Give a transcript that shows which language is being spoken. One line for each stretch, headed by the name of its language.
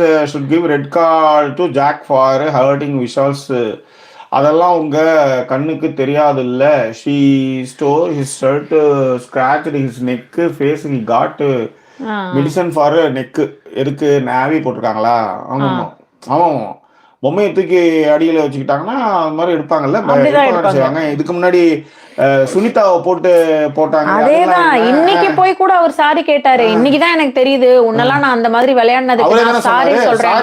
English: should give red card to Jack for hurting Vishal's.
Tamil: அதெல்லாம் உங்க கண்ணுக்கு தெரியாது இல்ல.
English: she stole his shirt, scratched his neck, face, he got medicine for neck.
Tamil: எதுக்கு நாவி போட்டிருக்காங்களா? ஆமா ஆமா, பொம்மையை தூக்கி அடியில வச்சுக்கிட்டாங்கன்னா அது மாதிரி எடுப்பாங்கல்ல, செய்வாங்க. இதுக்கு முன்னாடி சுனிதாவை போட்டாங்க. அதேதான், இன்னைக்கு போய் கூட அவர் சாரி கேட்டாரு. இன்னைக்குதான் எனக்கு தெரியுது உன்னெல்லாம் நான் அந்த மாதிரி விளையாடினதுக்கு சாரி சொல்றேன்.